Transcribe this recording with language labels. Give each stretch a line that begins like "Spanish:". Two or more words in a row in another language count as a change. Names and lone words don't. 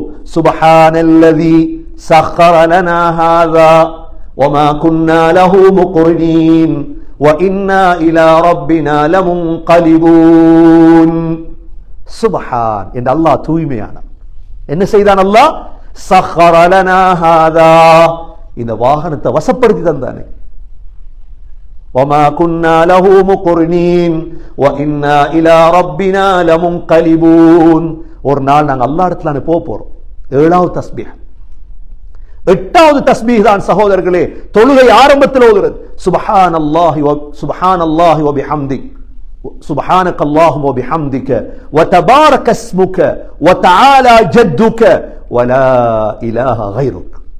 Arabic: سبحان الذي سخر لنا هذا وما كنا له مقرنين وإنا إلى ربنا لمنقلبون.
Tamil: சுப்ஹான் என்ற அல்லாஹ் தூய்மையானவன். என்ன செய்தான் அல்லாஹ்?
Arabic: سخر لنا هذا,
Tamil: இந்த வாகனத்தை வசப்படுத்தி தந்தானே.
Arabic: وما كنا له مقرنين وإنا إلى ربنا لمنقلبون.
Tamil: ஒரு நாள் நாங்க அல்லாஹ் இடத்துல போறோம். ஏழாவது தஸ்பீஹ். எட்டாவது தஸ்பீஹ் தான் சகோதரர்களே தொழுகை ஆரம்பத்தில் ஓதுறது
Arabic: سبحان الله وبحمده سبحانك اللهم وبحمدك وتبارك اسمك وتعالى جدك ولا إله غيرك.